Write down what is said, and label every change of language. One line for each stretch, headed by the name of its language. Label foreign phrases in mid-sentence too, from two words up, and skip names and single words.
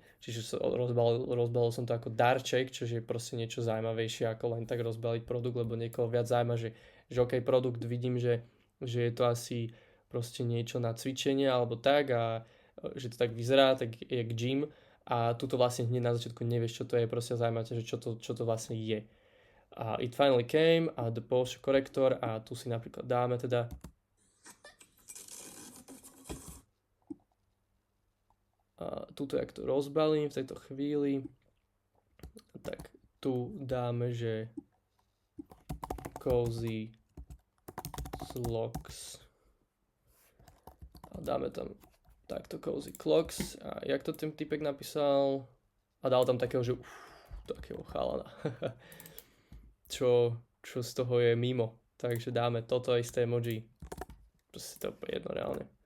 Slovak: Čiže rozbalil som to ako darček, čo je proste niečo zaujímavejšie ako len tak rozbaliť produkt, lebo niekoho viac zaujíma, že ok, produkt vidím, že je to asi proste niečo na cvičenie alebo tak a že to tak vyzerá, tak je k gym a tuto vlastne hneď na začiatku nevieš, čo to je, proste zaujímate, že čo to vlastne je. A
English: it finally came
Slovak: a
English: the posture corrector
Slovak: a tu si napríklad dáme teda tuto, jak to rozbalím v tejto chvíli, tak tu dáme, že
English: cozy clocks
Slovak: a dáme tam takto
English: cozy clocks
Slovak: a jak to ten typek napísal a dal tam takého, že takého chalana čo z toho je mimo, takže dáme toto isté emoji, proste to je jedno reálne.